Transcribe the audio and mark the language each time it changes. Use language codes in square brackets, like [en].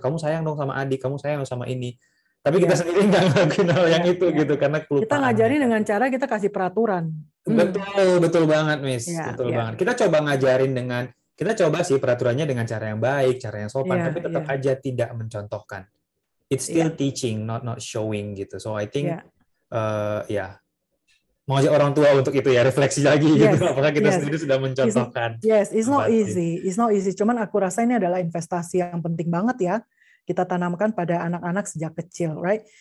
[id] Kamu sayang dong sama adik, kamu sayang dong sama ini. Tapi kita sendiri nggak ngelakuin hal yang itu gitu karena kelupaan. Kita ngajarin dengan cara kita kasih peraturan. Betul banget, Miss. Betul banget. Kita coba ngajarin kita coba sih peraturannya dengan cara yang baik, cara yang sopan, tapi tetap aja tidak mencontohkan. [en] It's still teaching, not showing [id] gitu. [en] So I think [id] mau ajak orang tua untuk itu ya, refleksi lagi gitu. Apakah kita sendiri sudah mencontohkan? [en] It's not easy. It's not easy. [id] Cuman aku rasa ini adalah investasi yang penting banget ya. Kita tanamkan pada anak-anak sejak kecil, [en] right?